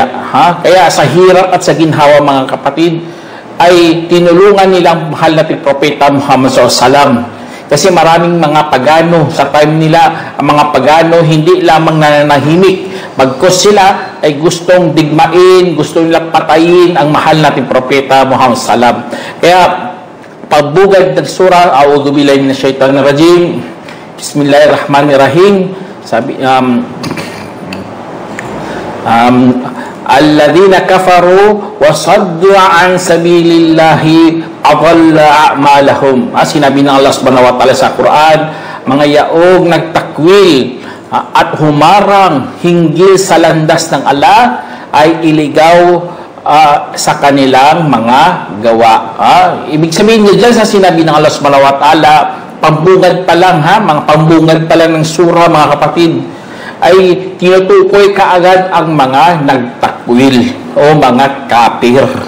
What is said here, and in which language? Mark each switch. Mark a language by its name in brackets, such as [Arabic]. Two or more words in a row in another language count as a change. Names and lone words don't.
[Filipino] Kaya sa hirap at sa ginhawa mga kapatid, ay tinulungan nilang mahal nating propeta Muhammad SAW. Kasi maraming mga pagano sa time nila, ang mga pagano hindi lamang nananahimik, bagkus sila ay gustong digmain, gusto nilang patayin ang mahal nating propeta Muhammad SAW. Kaya pagbugad ng surah, [Arabic] أعوذ بالله من الشيطان الرجيم بسم الله الرحمن الرحيم, sabi الذين كفروا وصدوا عن سبيل الله أضل أعمالهم. [Filipino] Sinabi ng Allah [Arabic] سبحانه وتعالى [Filipino] sa Quran, mga yaog nagtakwil at humarang hinggil sa landas ng Allah ay iligaw sa kanilang mga gawa. Ibig sabihin niya dyan sa sinabi ng Allah [Arabic] سبحانه وتعالى, [Filipino] pambungad pa lang mga pambungad pa lang ng surah mga kapatid, ay tinutukoy kaagad ang mga nagtakwil o mga kafir.